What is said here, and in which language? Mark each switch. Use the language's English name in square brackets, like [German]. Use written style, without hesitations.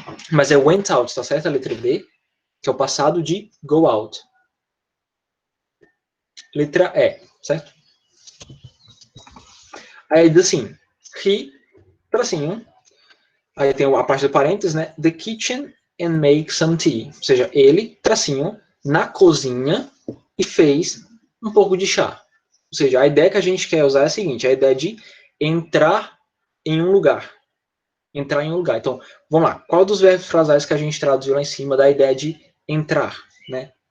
[Portuguese] Mas é went out, tá certo? A letra B, que é o passado de go out. Letra E, certo? Aí diz assim, he, tracinho, aí tem a parte do parênteses, né? [English] The kitchen and make some tea. [Portuguese] Ou seja, ele, tracinho, na cozinha e fez um pouco de chá. Ou seja, a ideia que a gente quer usar é a seguinte, a ideia de entrar em um lugar. Entrar em um lugar. Então, vamos lá. Qual dos verbos frasais que a gente traduziu lá em cima da ideia de entrar, né?